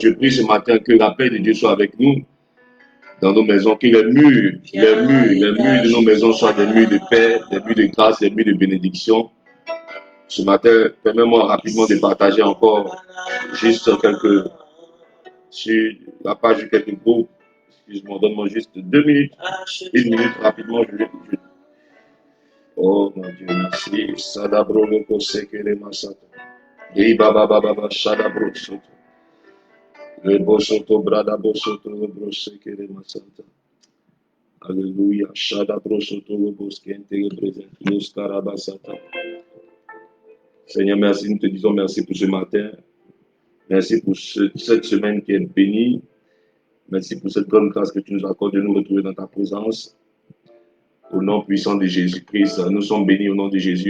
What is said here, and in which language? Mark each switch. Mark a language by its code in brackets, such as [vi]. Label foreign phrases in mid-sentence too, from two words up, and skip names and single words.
[fr] Je prie ce matin que la paix de Dieu soit avec nous dans nos maisons, que les murs de nos maisons soient des murs de paix, des murs de grâce, des murs de bénédiction. Ce matin, permets-moi rapidement de partager encore juste sur la page de quelques groupes. Excuse-moi, donne-moi juste 2 minutes, 1 minute rapidement. Oh mon Dieu, merci. Sadabro loko sekele masata. Ei baba baba shadabro soto. Le bosoto brada bosoto le brosekele masata. Alléluia. Shadabro soto le boskente le présent. Nous karabasata. Seigneur, merci. Nous te disons merci pour ce matin. Merci pour cette semaine qui est bénie. Merci pour cette grande grâce que tu nous accordes de nous retrouver dans ta présence. Au nom puissant de Jésus-Christ, nous sommes bénis au nom de Jésus.